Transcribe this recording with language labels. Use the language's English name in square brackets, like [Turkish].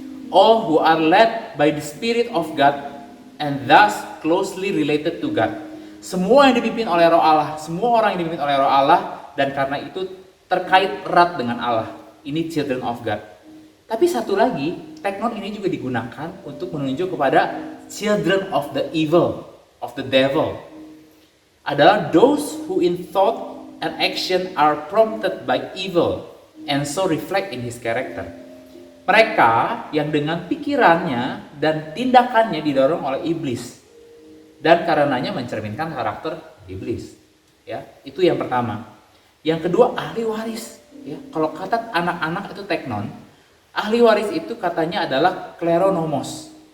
[English] All who are led by the Spirit of God and thus closely related to God. [Indonesian] Semua yang dipimpin oleh Roh Allah, semua orang yang dipimpin oleh Roh Allah, dan karena itu terkait erat dengan Allah. Ini children of God. Tapi satu lagi, teknon ini juga digunakan untuk menunjuk kepada children of the evil, of the devil. [English] Adalah those who in thought and action are prompted by evil and so reflect in his character. [Indonesian] Mereka yang dengan pikirannya dan tindakannya didorong oleh iblis dan karenanya mencerminkan karakter iblis. Ya, itu yang pertama. Yang kedua, ahli waris. Ya, kalau kata anak-anak itu teknon, ahli waris itu katanya adalah kleronomos.